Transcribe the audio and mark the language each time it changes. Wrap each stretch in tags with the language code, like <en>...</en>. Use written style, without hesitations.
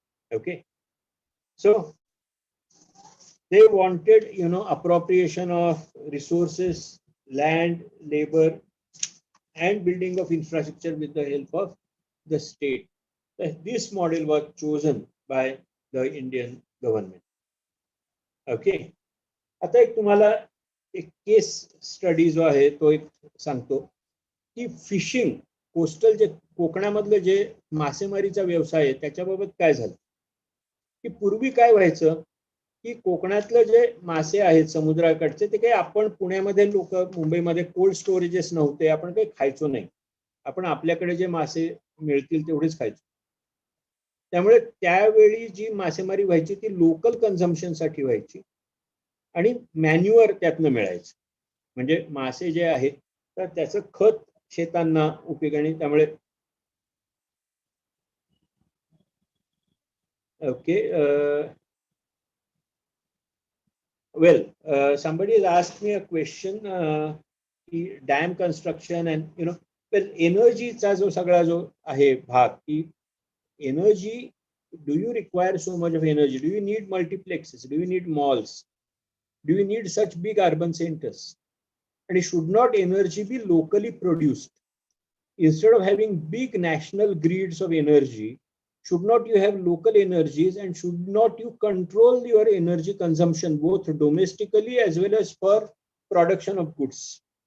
<en>Okay, so they wanted appropriation of resources, land, labor, and building of infrastructure with the help of the state. This model was chosen by the Indian government.</en> <mr>Okay, आता एक तुम्हाला एक केस study जो आहे तो एक सांगतो की फिशिंग, कोस्टल जे कोकणामधलं जे मासेमारीचा व्यवसाय आहे त्याच्याबाबत काय झालं की पूर्वी काय व्हायचं की कोकणातलं जे मासे आहेत समुद्राकडचे ते काही आपण पुण्यामध्ये लोक मुंबईमध्ये कोल्ड स्टोरेजेस नव्हते, आपण काही खायचो नाही, आपण आपल्याकडे जे मासे मिळतील तेवढेच खायचो. त्यामुळे त्यावेळी जी मासेमारी व्हायची ती लोकल कन्झम्पशनसाठी व्हायची आणि मॅन्युअर त्यातनं मिळायचं, म्हणजे मासे जे आहेत तर त्याचं खत शेतांना उपयोगाने.</mr> <en>त्यामुळे okay, well, somebody has asked me a question, dam construction and</en> <mr>वेल एनर्जीचा जो सगळा जो आहे भाग की energy,</mr> <en>do you require so much of energy? Do you need multiplexes? Do you need malls? Do you need such big urban centers? And should not energy be locally produced? Instead of having big national grids of energy, should not you have local energies, and should not you control your energy consumption both domestically as well as for production of goods?</en>